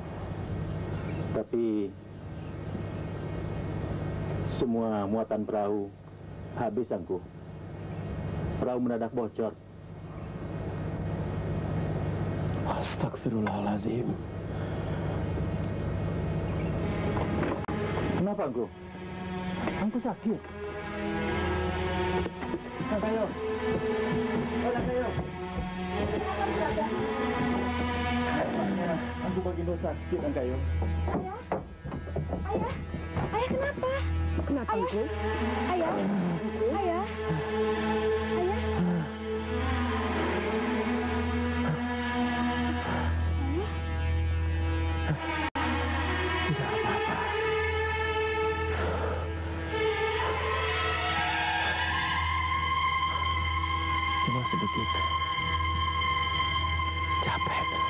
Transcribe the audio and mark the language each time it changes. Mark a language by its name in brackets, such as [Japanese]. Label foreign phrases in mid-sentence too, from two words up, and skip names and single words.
[Indonesian] Tapi semua muatan perahu habis, Angku. Perahu mendadak bocor. Astagfirullahaladzim. Kenapa, Angku? Angku sakit. Kayo. Kayo. Angku Bagindo sakit, Kayo. Ayah kenapa? Kenapa, Angku? Ayah. Ayah. Tidak apa-apa. Cuma sedikit capek.